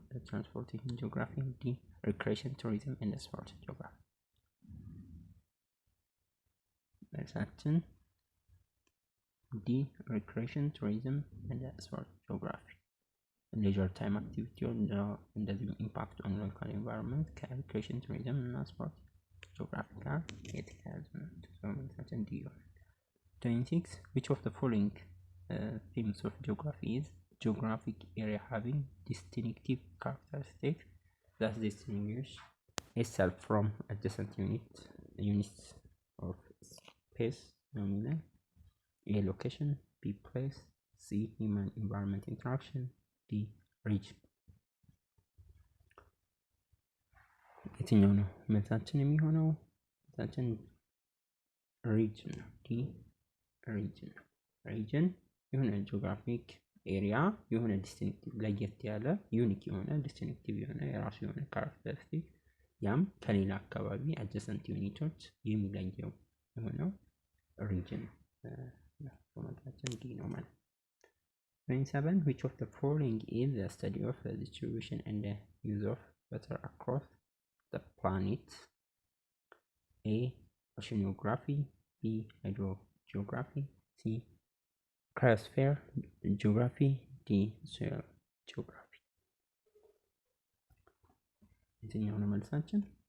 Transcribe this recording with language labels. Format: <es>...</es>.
<en>transportation geography, D recreation tourism and sport geography።</en> <am>መልሳችን</am> <en>D recreation tourism and sport geography።</en> <am>ሌጀር ታይም አክቲቪቲ እንደዚሁም ኢምፓክት ኦን ሎካል ኢንቫይሮንመንት ከሪክሬሽን ቱሪዝም እና ስፖርት ጂኦግራፊ ጋር የተያያዙ ናቸው። መልሳችን ዲ ይሆናል። 26</am> <en>which of the following themes of geography is geographic area having distinctive characteristics that distinguish itself from adjacent units of space? Nominal. A location, B place, C human environment interaction, D region።</en> <am>የትኛው ነው መልሳችን የሚሆነው? መልሳችን ሪጅን ነው። ዲ ሪጅን ነው። ሪጅን የሆነ ጂኦግራፊክ ኤሪያ የሆነ ዲስቲንክቲቭ ለየት ያለ ዩኒክ የሆነ ዲስቲንክቲቭ የሆነ የራሱ የሆነ ካራክተሪስቲክ ያም ከሌላ አካባቢ አጀሰንት ዩኒቶች የሚለየው የሆነው ሪጅን መልሳችን ዲ ነው ማለት ነው። 27</am> <en>which of the following is the study of the distribution and the use of water across the planet? A oceanography, B hydrogeography, C cryosphere geography, D soil geography።</en> <am>የትኛው ነው መልሳችን?</am>